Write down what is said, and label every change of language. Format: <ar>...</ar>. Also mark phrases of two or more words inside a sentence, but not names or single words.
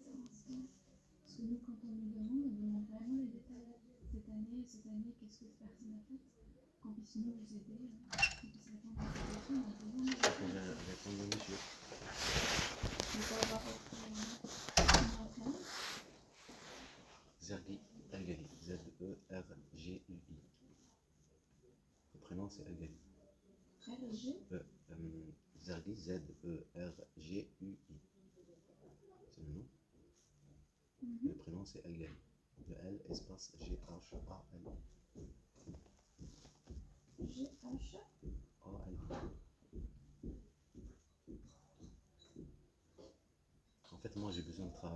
<fr>Parce que nous, quand on nous demande vraiment les détails. Cette année, qu'est-ce que cette personne a fait? Qu'on puisse nous vous aider, qu'on puisse répondre à ces questions, on a besoin de C'est pour répondre au monsieur. Je peux avoir votre prénom? Zergi Elgali. Z-E-R-G-U-I. Le prénom c'est Elgali. RG? Zergi, Z-E-R-G-U-I. C'est le nom. Le prénom c'est Elgali. Le L espace G-H-A-L. G-H? A-L. En fait, moi j'ai besoin de travailler.</fr>